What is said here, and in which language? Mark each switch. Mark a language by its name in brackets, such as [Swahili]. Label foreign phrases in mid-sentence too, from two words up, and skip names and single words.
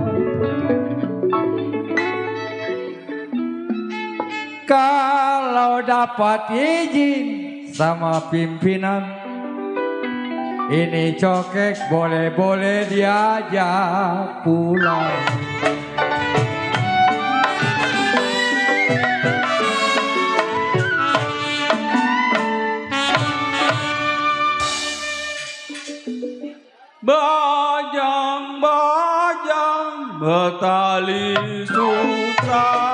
[Indonesian] Kalau dapat izin sama pimpinan, ini cokek boleh-boleh diajak pulang. Bajang-bajang bertali sutra,